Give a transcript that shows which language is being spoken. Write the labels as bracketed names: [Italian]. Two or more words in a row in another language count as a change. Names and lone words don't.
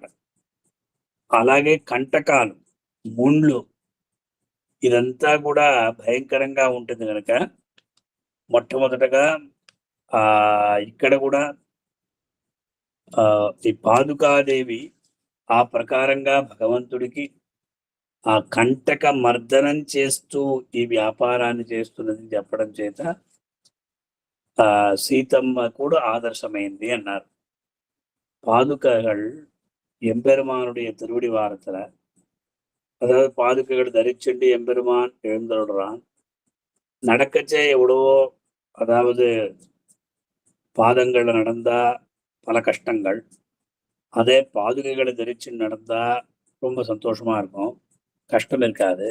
[Telugu] అలాగే కంటకాలు, ముండ్లు, ఇదంతా కూడా భయంకరంగా ఉంటుంది కనుక మొట్టమొదటగా ఇక్కడ కూడా ఈ పాదుకాదేవి ఆ ప్రకారంగా భగవంతుడికి ఆ కంటక మర్దనం చేస్తూ ఈ వ్యాపారాన్ని చేస్తున్నది చెప్పడం చేత సీతమ్మ కూడా ఆదర్శమైంది అన్నారు. [Tamil] பாதுகைகள் எம்பெருமானுடைய திருவடி வாரத்துல, அதாவது பாதுகைகள் தரிச்சுண்டு எம்பெருமான் எழுந்தருடுறான். நடக்கச்சே எவ்வளவோ, அதாவது பாதங்கள்ல நடந்தா பல கஷ்டங்கள், அதே பாதுகைகளை தரிச்சு நடந்தா ரொம்ப சந்தோஷமா இருக்கும், கஷ்டம் இருக்காது.